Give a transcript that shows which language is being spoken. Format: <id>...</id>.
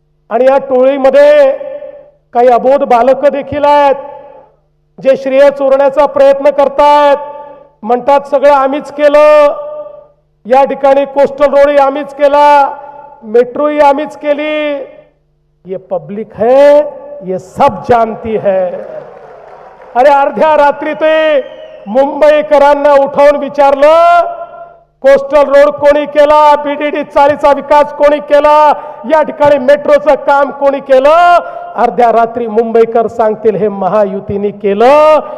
<mr>आणि या टोळीमध्ये काही अबोध बालकं देखील आहेत, जे श्रेय चोरण्याचा प्रयत्न करतात. म्हणतात सगळं आम्हीच केलं, या ठिकाणी कोस्टल रोडही आम्हीच केला, मेट्रोही आम्हीच केली.</mr> <hi>ये पब्लिक है, ये सब जानती है.</hi> <mr>अरे अर्ध्या रात्री ते मुंबईकरांना उठवून विचारलं, कोस्टल रोड कोणी केला, बीडीडी चाळीचा विकास कोणी केला, या ठिकाणी मेट्रोचं काम कोणी केलं. अर्ध्या रात्री मुंबईकर सांगतील हे महायुतीने केलं.</mr>